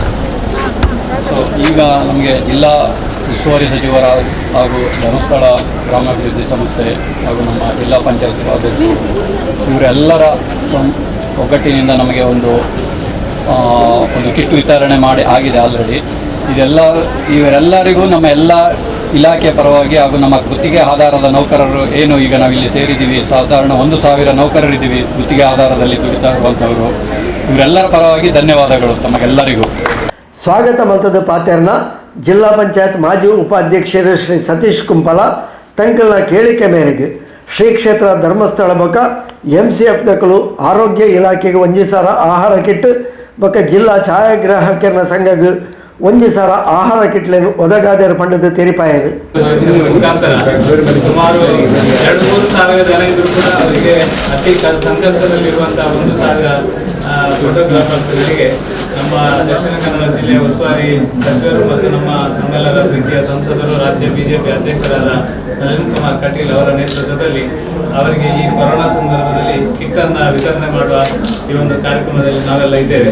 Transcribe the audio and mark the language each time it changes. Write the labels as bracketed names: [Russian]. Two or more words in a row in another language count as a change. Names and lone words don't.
[Kannada] ಈಗ ನಮಗೆ ಜಿಲ್ಲಾ ಉಸ್ತುವಾರಿ ಸಚಿವರ ಹಾಗೂ ಧರ್ಮಸ್ಥಳ ಗ್ರಾಮಾಭಿವೃದ್ಧಿ ಸಂಸ್ಥೆ ಹಾಗೂ ನಮ್ಮ ಜಿಲ್ಲಾ ಪಂಚಾಯತ್ ಅಧ್ಯಕ್ಷರು ಇವರೆಲ್ಲರ ಒಗ್ಗಟ್ಟಿನಿಂದ ನಮಗೆ ಒಂದು ಕಿಟ್ ವಿತರಣೆ ಮಾಡಿ ಆಗಿದೆ ಆಲ್ರೆಡಿ. ಇವರೆಲ್ಲರಿಗೂ ನಮ್ಮ ಎಲ್ಲ ಇಲಾಖೆ ಪರವಾಗಿ ಹಾಗೂ ನಮ್ಮ ಗುತ್ತಿಗೆ ಆಧಾರದ ನೌಕರರು ಏನು ಈಗ ನಾವಿಲ್ಲಿ ಸೇರಿದ್ದೀವಿ, ಸಾಧಾರಣ 1,000 ನೌಕರರಿದ್ದೀವಿ ಗುತ್ತಿಗೆ ಆಧಾರದಲ್ಲಿ ದುಡಿತಾ ಇರುವಂಥವರು, ಇವರೆಲ್ಲರ ಪರವಾಗಿ ಧನ್ಯವಾದಗಳು ತಮಗೆಲ್ಲರಿಗೂ. [Tulu] ಸ್ವಾಗತ ಮಲ್ತದ ಪಾತೆರ್ನ ಜಿಲ್ಲಾ ಪಂಚಾಯತ್ ಮಾಜಿ ಉಪಾಧ್ಯಕ್ಷರು ಶ್ರೀ ಸತೀಶ್ ಕುಂಪಲ ತಂಕಲ್ನ ಕೇಳಿಕೆ ಮೇರೆಗೆ ಶ್ರೀ ಕ್ಷೇತ್ರ ಧರ್ಮಸ್ಥಳ ಬೊಕ್ಕ MCF ದಕ್ಕಲು ಆರೋಗ್ಯ ಇಲಾಖೆಗೆ 1,000 ಆಹಾರ ಕಿಟ್ ಬೊಕ್ಕ ಜಿಲ್ಲಾ ಛಾಯಾಗ್ರಾಹಕರ ಸಂಘಕ್ಕೆ 1,000 ಆಹಾರ ಕಿಟ್ಲೆನು ಒದಗಾದೇರು ಪಂಡದ ತೆರಿಪಾಯರು. [Kannada] ಸುಮಾರು 2-3 ಸಾವಿರ ಜನ ಇದ್ರು ಕೂಡ ಅವರಿಗೆ ಅತಿ ಸಂಕಷ್ಟದಲ್ಲಿರುವಂತಹ 1,000 ಫೋಟೋಗ್ರಾಫರ್ಸ್ಗಳಿಗೆ ನಮ್ಮ ದಕ್ಷಿಣ ಕನ್ನಡ ಜಿಲ್ಲೆಯ ಉಸ್ತುವಾರಿ ಸಚಿವರು ಮತ್ತು ನಮ್ಮೆಲ್ಲರ ಪ್ರೀತಿಯ ಸಂಸದರು ರಾಜ್ಯ ಬಿಜೆಪಿ ಅಧ್ಯಕ್ಷರಾದ ನಳಿನ್ ಕುಮಾರ್ ಕಟೀಲ್ ಅವರ ನೇತೃತ್ವದಲ್ಲಿ ಅವರಿಗೆ ಈ ಕೊರೋನಾ ಸಂದರ್ಭದಲ್ಲಿ ಕಿಟ್ ಅನ್ನು ವಿತರಣೆ ಮಾಡುವ ಈ ಒಂದು ಕಾರ್ಯಕ್ರಮದಲ್ಲಿ ನಾವೆಲ್ಲ ಇದ್ದೇವೆ.